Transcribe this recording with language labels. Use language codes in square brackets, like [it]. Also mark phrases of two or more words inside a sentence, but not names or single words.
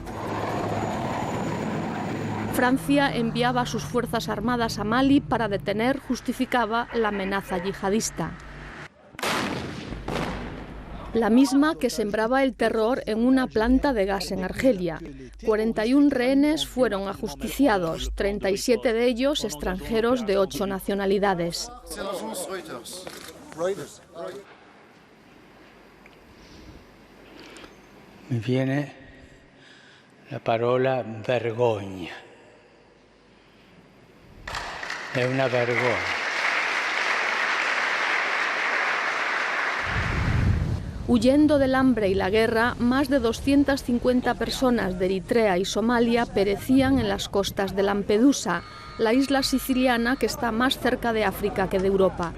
[es] Francia enviaba sus fuerzas armadas a Mali para detener, justificaba, la amenaza yihadista. La misma que sembraba el terror en una planta de gas en Argelia. 41 rehenes fueron ajusticiados, 37 de ellos extranjeros de 8 nacionalidades. [it] Mi viene la parola vergogna. È una vergogna. [es] Huyendo del hambre y la guerra, más de 250 personas de Eritrea y Somalia perecían en las costas de Lampedusa, la isla siciliana que está más cerca de África que de Europa.